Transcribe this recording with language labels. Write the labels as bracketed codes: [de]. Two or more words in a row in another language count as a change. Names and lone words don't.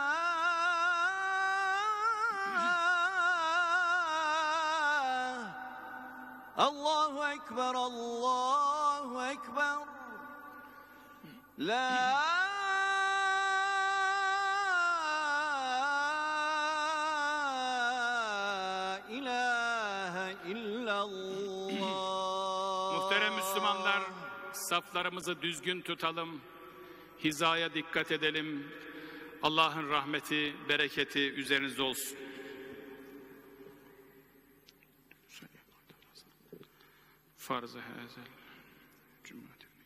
[ar] الله أكبر الله أكبر لا إله إلا الله. [tr] Muhterem Müslümanlar, saflarımızı düzgün tutalım, hizaya dikkat edelim. Allah'ın rahmeti, bereketi üzerinizde olsun. Farz-ı hazel cümleti.